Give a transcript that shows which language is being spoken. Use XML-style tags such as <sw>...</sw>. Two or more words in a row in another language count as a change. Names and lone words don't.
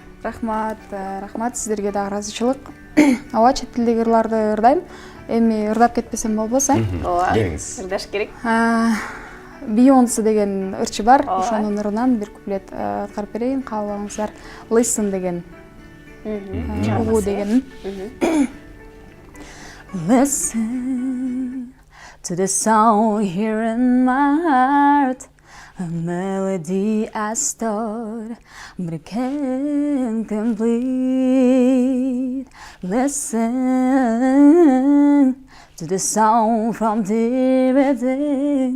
<ky>Рахмат, рахмат, сиздерге дагы ыраазычылык. Ооба, чет тилдеги ырларды ырдайм. Эми ырдап кетпесем болбосо. Ооба, келиңиз. ырдаш керек. Beyoncé деген ырчы бар, ошонун ырынан бир куплет аткарып берейин, кабыл алыңыздар. Listen деген. Угуу деген.</ky> <en>Listen to the song here in my heart, a melody I start, but I can't complete. Listen to the song from the beginning.</en>